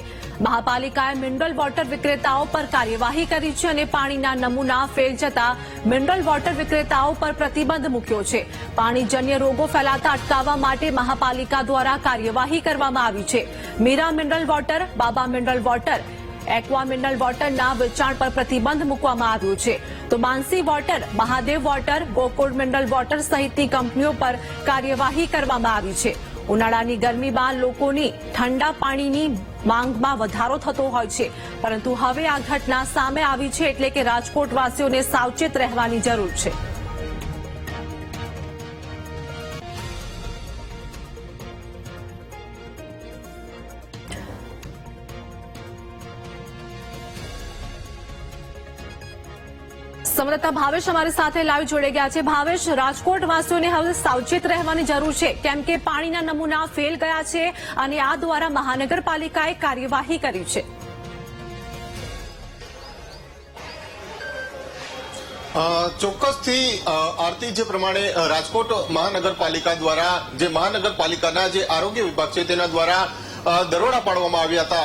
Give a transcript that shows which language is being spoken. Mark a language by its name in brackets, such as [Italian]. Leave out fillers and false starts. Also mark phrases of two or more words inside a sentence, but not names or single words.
[Gujarati] મહાપાલિકાએ [English] મિનરલ વોટર [Gujarati] વિક્રેતાઓ પર કાર્યવાહી કરી છે અને પાણીના નમૂના ફેલ જતા [English] મિનરલ વોટર [Gujarati] વિક્રેતાઓ પર પ્રતિબંધ મૂક્યો છે। પાણીજન્ય રોગો ફેલાતા અટકાવવા માટે મહાપાલિકા દ્વારા કાર્યવાહી કરવામાં આવી છે। મીરા મિનરલ વોટર, બાબા મિનરલ વોટર, એક્વા મિનરલ વોટરના વેચાણ પર પ્રતિબંધ મૂકવામાં આવ્યો છે, તો માનસી વોટર, મહાદેવ વોટર, ગોકુલ મિનરલ વોટર સહિતની કંપનીઓ પર કાર્યવાહી કરવામાં આવી છે। ઉનાળાની ગરમીમાં લોકોની ઠંડા પાણીની માંગમાં વધારો થતો હોય છે, પરંતુ હવે આ ઘટના સામે આવી છે એટલે કે રાજકોટવાસીઓને સાવચેત રહેવાની જરૂર છે। [Hindi] संवाददाता भावेश हमारे साथ लाइव जोड़े गया है। भावेश, राजकोट वासियों ने [Gujarati] હવે સાવચેત રહેવાની જરૂર છે, કેમ કે પાણીના નમૂના ફેલ ગયા છે અને આ દ્વારા મહાનગરપાલિકાએ કાર્યવાહી કરી છે। ચોક્કસથી આરતી, જે પ્રમાણે રાજકોટ મહાનગરપાલિકા દ્વારા જે મહાનગરપાલિકાના જે આરોગ્ય વિભાગ છે તેના દ્વારા દરોડા પાડવામાં આવ્યા હતા।